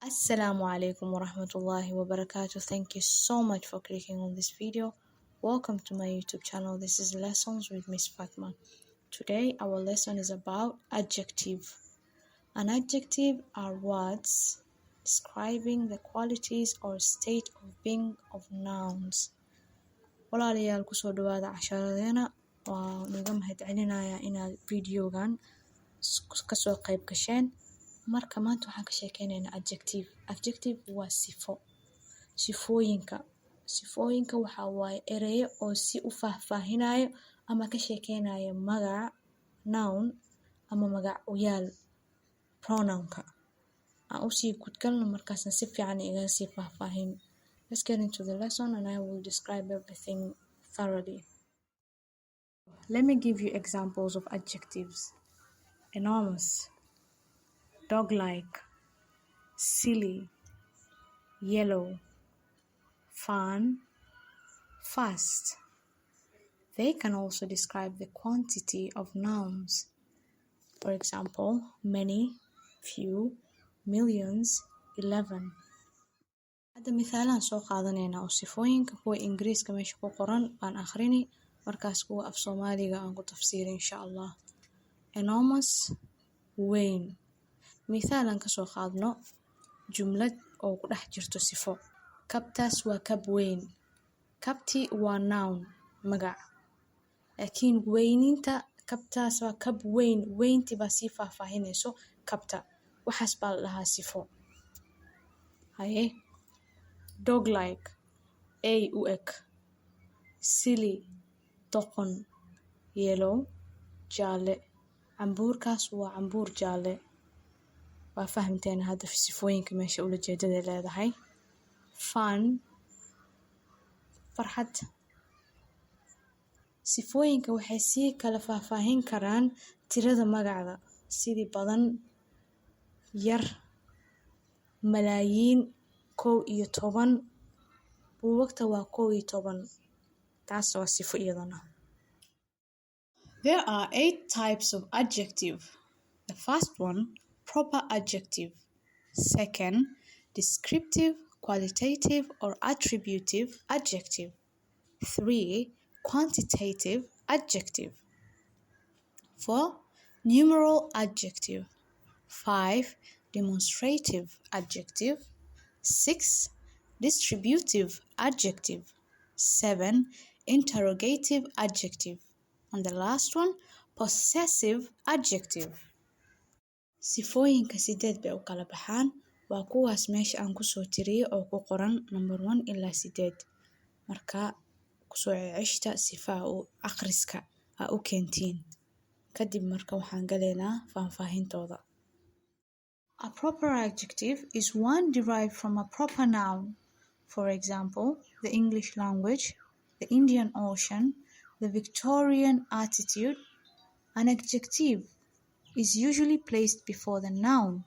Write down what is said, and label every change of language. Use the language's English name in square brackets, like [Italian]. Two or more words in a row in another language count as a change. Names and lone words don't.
[Arabic] السلام عليكم ورحمة الله وبركاته. [English] Thank you so much for clicking on this video. Welcome to my YouTube channel. This is Lessons with Miss Fatma. Today our lesson is about adjective. An adjective are words describing the qualities or state of being of nouns. [Somali] Walaalayaal kusoo dhawaada casharadeena waa naga mahadcelinayaa inaad videogan kasoo qayb gasheen. Marka maanta waxaan ka sheekeynaynaa adjective. Adjective waa sifo. Sifooyinka waxaa waaye ereyo oo si u faahfaahinayo ama ka sheekeynayo magac noun ama magac uyaal pronounka. Aan usii gudgalno markaasna si fiican iga sii faahfaahin. [English] Let's get into the lesson and I will describe everything thoroughly. Let me give you examples of adjectives. Enormous, dog-like, silly, yellow, fun, fast. They can also describe the quantity of nouns. For example, many, few, millions, 11. [Somali] Hadda misaalaan soo qaadanaynaa oo sifooyinka kuwa Ingiriiska meesha ku qoran baan akhrini markaas kuwa af Soomaaliga aan ku tafsirin [Arabic] إن شاء الله. [Somali] Enormous, weyn. Misaalaan ka soo qaadno jumlad oo ku dhex jirto sifo. Kabtaas waa kab weyn. Kabti waa noun, magac. Laakiin weyninta kabtaas waa kab weyn. Weynti baa sii faahfaahinayso kabta. Waxaas baa la dhahaa sifo. Haye. Dog-like, ay u eg. Silly, doqon. Yellow, jaale. Cambuurkaas waa cambuur jaale. Waa fahamteen hadda sifooyinka meesha ula jeedada leedahay. Fun, farxad. Sifooyinka waxay sii kala faahfaahin karaan tirada magacda sidii badan, yar, malaayiin, 11. Buugagta waa 11. Taas waa sifo iyadana. [English] There are 8 types of adjective. The first one, proper adjective. Second, descriptive, qualitative or attributive adjective. 3, quantitative adjective. 4, numeral adjective. 5, demonstrative adjective. 6, distributive adjective. 7, interrogative adjective. And the last one, possessive adjective. [Somali] Sifooyinka 8 bay u kala baxaan. Waa kuwaas meesha aan kusoo tiriyay oo ku qoran number 1 ilaa 8. Marka kusoo ceshta sifaha u akhriska u keentiin. Kadib marka waxaan galeynaa faahfaahintooda. [English] A proper adjective is one derived from a proper noun. For example, the English language, the Indian Ocean, the Victorian attitude. An adjective is usually placed before the noun.